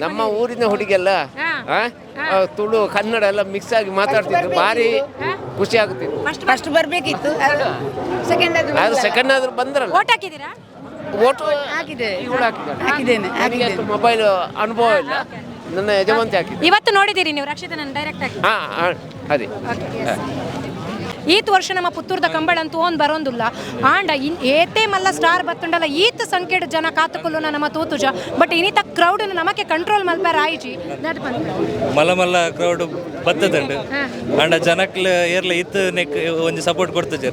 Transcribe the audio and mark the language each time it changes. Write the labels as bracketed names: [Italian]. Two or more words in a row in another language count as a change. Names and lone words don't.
[Kannada] ನಮ್ಮ ಊರಿನ ಹುಡುಗಿಯಲ್ಲ ತುಳು ಕನ್ನಡ ಎಲ್ಲ ಮಿಕ್ಸ್ ಆಗಿ ಮಾತಾಡ್ತಿದ್ರು, ಭಾರಿ ಖುಷಿ ಆಗುತ್ತಿತ್ತು. ಫಸ್ಟ್ ಬರ್ಬೇಕಿತ್ತು, ಸೆಕೆಂಡ್ ಆದ್ರೂ ಬಂದ್ರಲ್ಲ. ಓಟ್ ಹಾಕಿದ್ದೀರಾ? ಓಟು ಹಾಕಿದ್ದೇನೆ. ಮೊಬೈಲ್ ಅನುಭವ ಇಲ್ಲ, ನನ್ನ ಯಜಮಾಂತಿ ಹಾಕಿದ್ದೆ. ಇವತ್ತು ನೋಡಿದ್ದೀರಿ ನೀವು ರಕ್ಷಿತನನ್ನ ಡೈರೆಕ್ಟ್ ಆಗಿ? ಅದೇ. [Tulu] ಈತ್ ವರ್ಷ ನಮ್ಮ ಪುತ್ತೂರ್ದ ಕಂಬಳ [Kannada] ಅಂತೂ ಒಂದು ಬರೋದಿಲ್ಲ [Tulu] ಆಂಡ ಏತೆ ಮಲ್ಲ ಸ್ಟಾರ್ ಬತ್ತುಂಡಲ್ಲ ಈತ್ ಸಂಖ್ಯೆಡ್ ಜನ ಕಾತುಕೊಲ್ಲುನ ನಮ್ಮ ತೂತುಜ. ಬಟ್ ಇನ್ನಿತ ಕ್ರೌಡ್ ನಮಕ್ಕೆ ಕಂಟ್ರೋಲ್ ಮಲ್ಪಾರ ಆಯ್ಜಿ ಮಲ್ಲ ಮಲ್ಲ ಕ್ರೌಡ್ ಬತ್ತದಂಡು ಆಂಡ ಜನಕ್ಲ ಏರ್ಲ ಇತ್ತು ನೆಕ್ ಒಂಜಿ ಸಪೋರ್ಟ್ ಕೊಡ್ತಜೆ.